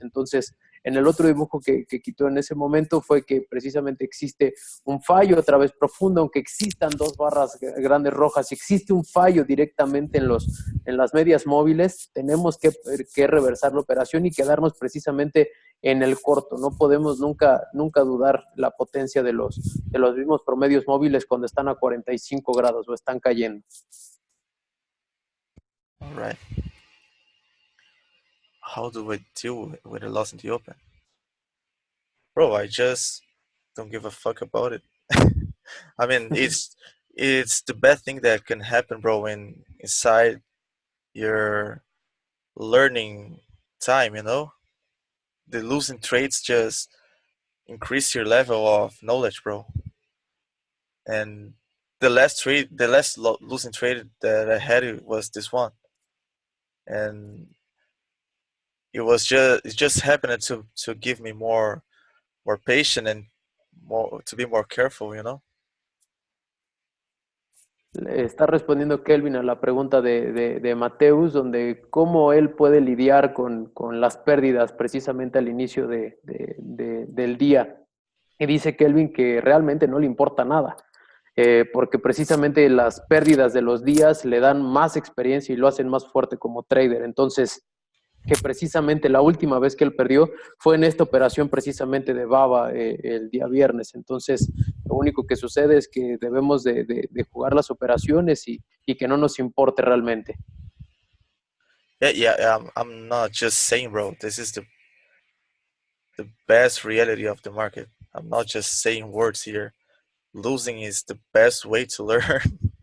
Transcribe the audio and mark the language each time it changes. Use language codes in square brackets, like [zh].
[es] Entonces, en el otro dibujo que quitó en ese momento fue que precisamente existe un fallo otra vez profundo, aunque existan 2 barras grandes rojas, si existe un fallo directamente en las medias móviles, tenemos que reversar la operación y quedarnos precisamente en el corto. No podemos nunca dudar la potencia de los mismos promedios móviles cuando están a 45 grados o están cayendo. [en] All right. How do I deal with a loss in the open? Bro, I just don't give a fuck about it. I mean, it's the best thing that can happen, bro, inside your learning time, you know? The losing trades just increase your level of knowledge, bro. And the last losing trade that I had was this one. And it just happened to give me more patience and more to be more careful, you know? [es] Está respondiendo Kelvin a la pregunta de Mateus, donde cómo él puede lidiar con las pérdidas precisamente al inicio del día. Y dice Kelvin que realmente no le importa nada, porque precisamente las pérdidas de los días le dan más experiencia y lo hacen más fuerte como trader. Entonces, que precisamente la última vez que él perdió fue en esta operación precisamente de Baba el día viernes. Entonces, lo único que sucede es que debemos de jugar las operaciones y que no nos importe realmente. [en] Yeah. I'm not just saying, bro. This is the best reality of the market. I'm not just saying words here. Losing is the best way to learn.